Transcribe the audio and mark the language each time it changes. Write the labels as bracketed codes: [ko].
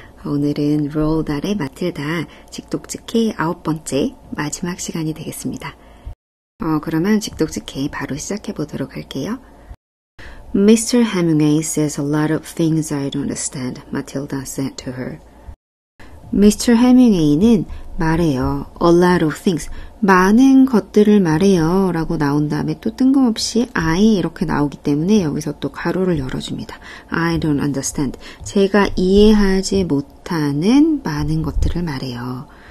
[ko] 오늘은 로ald 달의 마틸다 직독직해 9번째 마지막 시간이 되겠습니다. 그러면 직독직해 바로 시작해 보도록 할게요. [en] Mr. Hemingway says a lot of things I don't understand, Matilda said to her. Mr. [ko] Hemingway는 말해요. [en] A lot of things. [ko] 많은 것들을 말해요. 라고 나온 다음에 또 뜬금없이 I 이렇게 나오기 때문에 여기서 또 가로를 열어줍니다. [en] I don't understand. [ko] 제가 이해하지 못하는 많은 것들을 말해요.